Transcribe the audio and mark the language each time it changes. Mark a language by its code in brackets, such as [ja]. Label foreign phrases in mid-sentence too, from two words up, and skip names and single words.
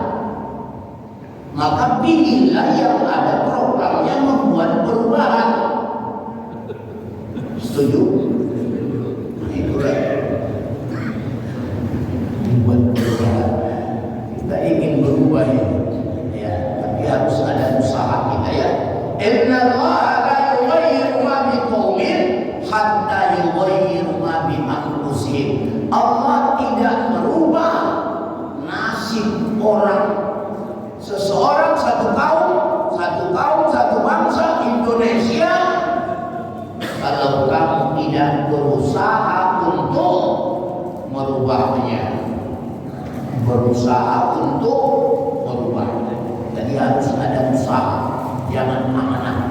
[id] Maka pilihlah yang ada programnya membuat perubahan. Setuju? Nah, itulah membuat perubahan. Kita ingin berubah ya, tapi harus ada usaha kita ya. [ar] إن الله لا يغير ما بقوم حتى يغيروا ما بأنفسهم. [id] Allah tidak merubah nasib orang. Seseorang, satu kaum, satu bangsa Indonesia, kalau kamu tidak berusaha untuk merubahnya, jadi harus ada usaha, jangan amanah.